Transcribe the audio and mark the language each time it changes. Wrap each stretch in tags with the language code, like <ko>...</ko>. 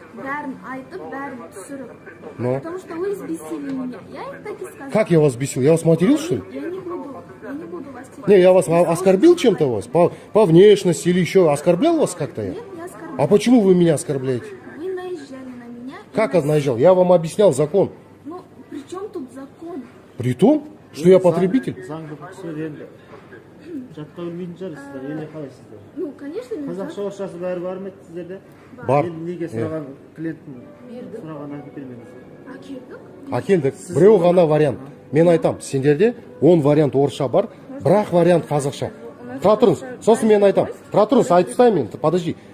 <kk>Бәрін айтып, бәрін түсіріп.</kk> <ru>Но? Потому что вы избесили меня. Я им так и сказала. Как я вас бесил? Я вас материл, что ли? Я не буду вас терять. Не, я вас оскорбил чем-то вас? По внешности или еще оскорблял вас как-то я? Нет, не оскорбляю. А почему вы меня оскорбляете? Вы наезжали на меня. и Как на- наезжал? Я вам объяснял закон. Ну, при чем тут закон? При том, что я потребитель.</ru> <kk>Заңды сөз енді жатқа білмейтін шығарсыздар, елде қалайсыздар.</kk> <ru>Ну, конечно, не</ru> <kk>Қазақша орысшасы бәрі бар ма еді сіздерде? Бар. Енді неге сұраған клиенттің сұраған айтып бермедіңіз? Әкелдік. Әкелдік. Біреу ғана вариант. Мен айтам, сендерде 10 вариант орысша бар, бірақ вариант қазақша. Тұра тұрыңыз. Сосын мен айтам. Тұра тұрыңыз, айтып тастаймын мен.</kk> <ru>Подожди.</ru>